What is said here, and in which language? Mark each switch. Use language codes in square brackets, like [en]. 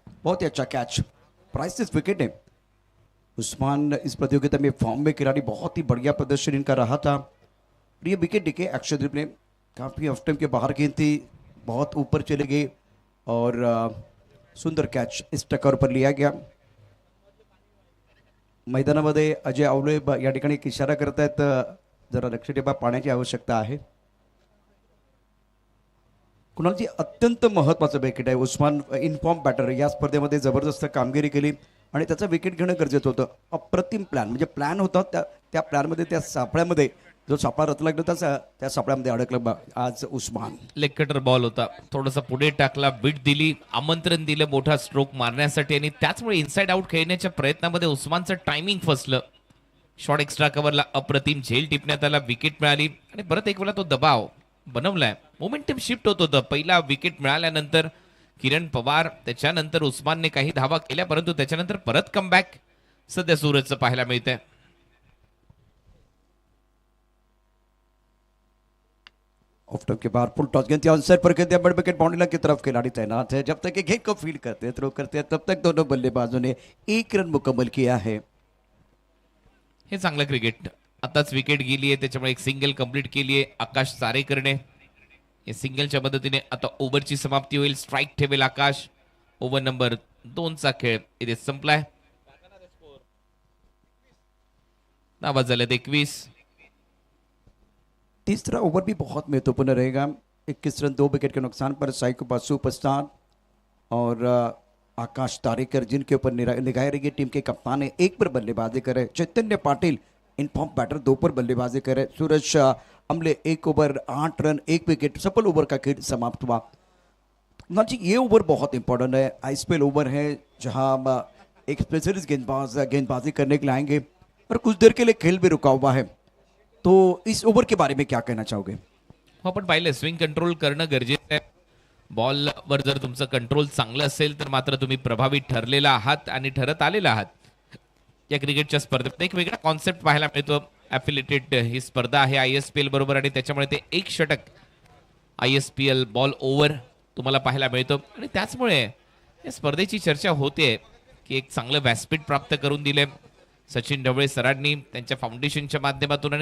[hi] बहुत ही अच्छा catch, priceless wicket है. उस्मान इस प्रतियोगिता में फॉर्म में खिलाड़ी, बहुत ही बढ़िया प्रदर्शन इनका रहा था. और ये विकेट देखे अक्षरदीप ने, काफ़ी ऑफ टाइम के बाहर गेंद थी, बहुत ऊपर चले गए और सुंदर कैच इस टकर पर लिया गया. [mr] मैदानामध्ये अजय आवळे या ठिकाणी एक इशारा करतायत, जरा लक्ष ठेवा, पाण्याची आवश्यकता आहे. कुणालजी अत्यंत महत्त्वाचं विकेट आहे. उस्मान इनफॉर्म बॅटर या स्पर्धेमध्ये जबरदस्त कामगिरी केली आणि त्याचं विकेट घेणं गरजेचं होतं. अप्रतिम प्लॅन, म्हणजे प्लॅन होता त्या प्लॅनमध्ये, त्या सापळ्यामध्ये जो सापळा रचला गेला त्या सापळ्यामध्ये अडकलं आज उस्मान. लेग कटर बॉल होता, थोडासा पुढे टाकला, बीट दिली, आमंत्रण दिलं मोठा स्ट्रोक मारण्यासाठी आणि त्याचमुळे इनसाइड आउट खेळण्याच्या प्रयत्नामध्ये उस्मानचं टायमिंग फसलं. शॉट एक्स्ट्रा कव्हरला अप्रतिम झेल टिपण्यात आला, विकेट मिळाली आणि परत एक वेळा तो दबाव बनवलाय. मोमेंटम शिफ्ट होत होतं. पहिला विकेट मिळाल्यानंतर किरण पवार, त्याच्यानंतर उस्मानने काही धावा केल्या, परंतु त्याच्यानंतर परत कमबॅक सध्या सूरजचं पाहायला मिळतंय. [hi] ऑफ टॉप के बाहर फुल टॉस गेंद थी, ऑनसाइड पर खेलते हैं, बड़ विकेट बाउंड्री लाइन की तरफ खिलाड़ी तैनात है. जब तक ये गेंद को फील्ड करते हैं, थ्रो करते हैं, तब तक दोनों बल्लेबाजों ने 1 रन मुकम्मल किया है. [mr] हे चांगलं क्रिकेट. आताच विकेट गेली आहे, त्याच्यामुळे एक सिंगल कंप्लीट केली आहे आकाश चारेकरने. सिंगलच्या मदतीने आता ओव्हरची समाप्ती होईल. स्ट्राईक ठेवेल आकाश. ओव्हर नंबर 2चा खेळ इथे संपलाय. नाबाद झालेत 21. [hi] तीसरा ओवर भी बहुत महत्वपूर्ण रहेगा. 21 रन 2 विकेट के नुकसान पर साइको सुपरस्टार और आकाश तारेकर जिनके ऊपर निगाहें रहेगी. टीम के कप्तान है, 1 पर बल्लेबाजी करे. चैतन्य पाटिल इनफॉर्म बैटर 2 पर बल्लेबाजी करे. सूरज अमले 1 ओवर 8 रन 1 विकेट. सफल ओवर का खेल समाप्त हुआ. ना जी, ये ओवर बहुत इंपॉर्टेंट है. आईपीएल ओवर है जहां एक स्पेशलिस्ट गेंदबाजी करने के लिए आएंगे और कुछ देर के लिए खेल भी रुका हुआ है. तो इस ओवर के बारे में क्या कहना चाहोगे? [mr] हो, आपण पाहिलं स्विंग कंट्रोल करणं गरजेचं आहे. बॉलवर जर तुमचं कंट्रोल चांगलं असेल तर मात्र तुम्ही प्रभावी ठरलेला आहात आणि ठरत आलेला आहात. या क्रिकेटच्या स्पर्धेत एक वेगळा कॉन्सेप्ट पाहायला मिळतो. ॲफिलिएटेड ही स्पर्धा आहे ISPL बरोबर आणि त्याच्यामुळे ते 1 षटक ISPL बॉल ओव्हर तुम्हाला पाहायला मिळतो आणि त्याचमुळे या स्पर्धेची चर्चा होते की एक चांगलं व्यासपीठ प्राप्त करून दिले सचिन ढवळे सरांनी त्यांच्या फाउंडेशनच्या माध्यमातून.